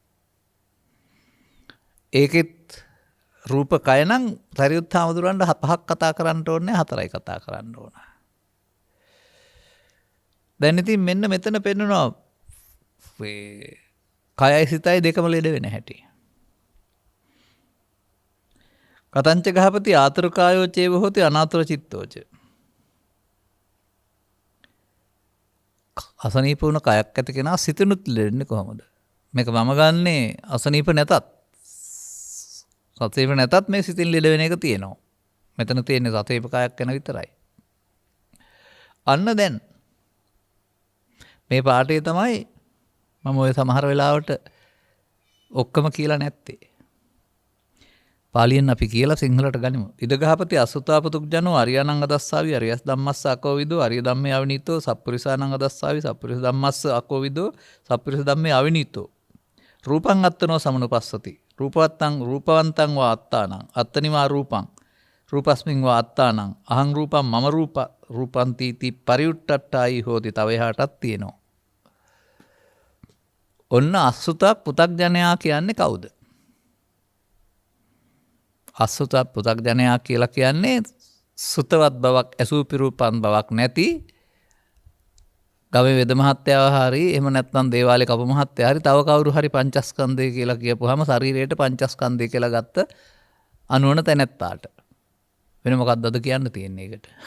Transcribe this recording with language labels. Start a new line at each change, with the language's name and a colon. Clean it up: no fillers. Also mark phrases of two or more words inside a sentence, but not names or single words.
Sinhala: ඒකෙත් රූප කය නම් සරියුත් හාමුදුරන්ට පහක් කතා කරන්න ඕනේ, හතරයි කතා කරන්න ඕන. දැන් ඉතින් මෙන්න මෙතන පෙන්වනවා කයයි සිතයි දෙකම ලෙඩ වෙන හැටි.
Pali: කතංච ගහපති ආතුර කායෝ චේව හොති අනාතුර චිත්තෝච.
Sinhala: අසනීප වුණ කයක් ඇති කෙනා සිතනුත් ලෙඩන්නේ කොහොමද? මේක මම ගන්නේ අසනීප නැතත් සතේප නැතත් මේ සිතින් ලෙඩ වෙන එක තියෙනවා. මෙතන තියෙන්නේ සතේප කයක් ගැන විතරයි. අන්න දැන් මේ පාඩේ තමයි මම ඔය සමහර වෙලාවට ඔක්කොම කියලා නැත්තේ. පාලියෙන් අපි කියලා සිංහලට ගනිමු.
Pali: ඉදගහපති අසුතා පුතුග්ජනෝ අරියානං අදස්සාවි අරියස් ධම්මස්ස අකෝවිදෝ අරිය ධම්මේ අවිනීතෝ සප්පුරිසානං අදස්සාවි සප්පුරිස ධම්මස්ස අකෝවිදෝ සප්පුරිස ධම්මේ අවිනීතෝ රූපං අත්තනෝ සමනුපස්සති රූපවන්තං වා අත්තානං අත්තනිවා රූපං රූපස්මින් වා අත්තානං අහං රූපං මම රූපන්තිති පරිඋට්ටට්ටායි හෝති.
Sinhala: තව එහාටත් තියෙනවා. ඔන්න අසුත පුතග්ජනයා කියන්නේ කවුද? අසුත පුතග්ජනයා කියලා කියන්නේ සුතවත් බවක්, ඇසූ පිරූපන් බවක් නැති ගමේ වෙද මහත්තයාව හරි එහෙම නැත්නම් දේවාලේ කපු මහත්තයා හරි තව කවුරු හරි පංචස්කන්ධය කියලා කියපුවාම ශරීරයට පංචස්කන්ධය කියලා ගත්ත අනුවන තැනැත්තාට වෙන මොකක්ද අද කියන්න තියෙන්නේ ඒකට?